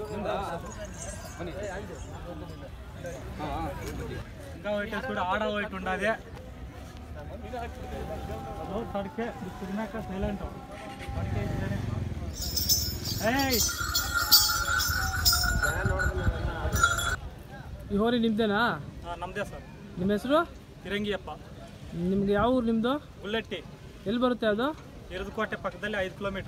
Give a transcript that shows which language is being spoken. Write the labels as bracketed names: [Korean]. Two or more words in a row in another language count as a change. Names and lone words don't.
[Telugu] ఇంకా వైట్ కూడా ఆడ వైట్ ఉండాలి తడికే తిరిగినాక సైలెంట్ [Kannada] ಈ ಹೋರಿ ನಿಮ್ದೇನಾ? ನಮ್ದೇ ಸರ್. ನಿಮ್ಮ ಹೆಸರು? ತಿರಂಗಿಯಪ್ಪ. ನಿಮ್ಗೆ ಯಾವ ಊರು ನಿಮ್ಮದು? ಗುಲ್ಲಟ್ಟಿ. ಎಲ್ಲಿ ಬರುತ್ತೆ ಅದು? ಇರದಕೋಟೆ ಪಕ್ಕದಲ್ಲಿ 5 ಕಿಲೋಮೀಟ್ರು.